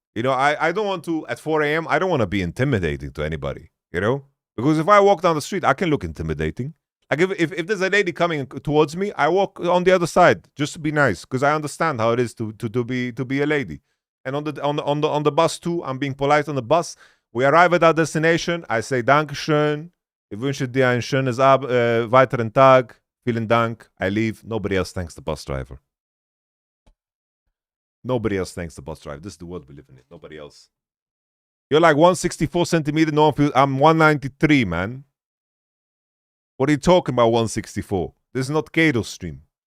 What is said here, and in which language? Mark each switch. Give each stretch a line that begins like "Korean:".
English: You know, I don't want to, at 4 a.m., I don't want to be intimidating to anybody, you know. Because if I walk down the street, I can look intimidating. Like if there's a lady coming towards me, I walk on the other side just to be nice, because I understand how it is to be a lady. And on the bus too, I'm being polite on the bus. We arrive at our destination. I say Dankeschön.
German: Ich wünsche dir einen schönen weiteren Tag. Vielen Dank.
English: I leave. Nobody else thanks the bus driver. Nobody else thanks the bus driver. This is the world we live in. Nobody else. You're like 164 centimeters. No one feels. I'm 193, man. What are you talking about, 164? This is not Kato's stream.